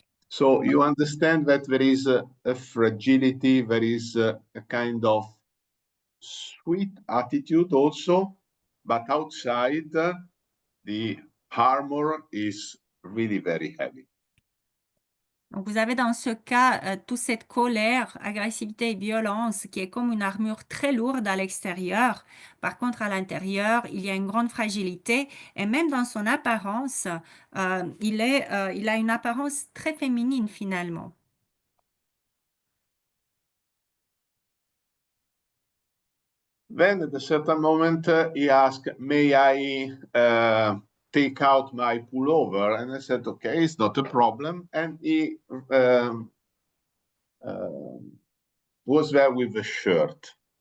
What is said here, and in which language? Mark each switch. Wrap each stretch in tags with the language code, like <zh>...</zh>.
<en>So you understand that there is a fragility, there is a kind of sweet attitude also, but outside the armor is really very heavy.</en> <fr>Donc, vous avez dans ce cas toute cette colère, agressivité et violence qui est comme une armure très lourde à l'extérieur. Par contre, à l'intérieur, il y a une grande fragilité et même dans son apparence, il a une apparence très féminine finalement.</fr> <en>Then at a certain moment he asked, may I take out my pullover? And I said, okay, it's not a problem. And he was there with a shirt.</en>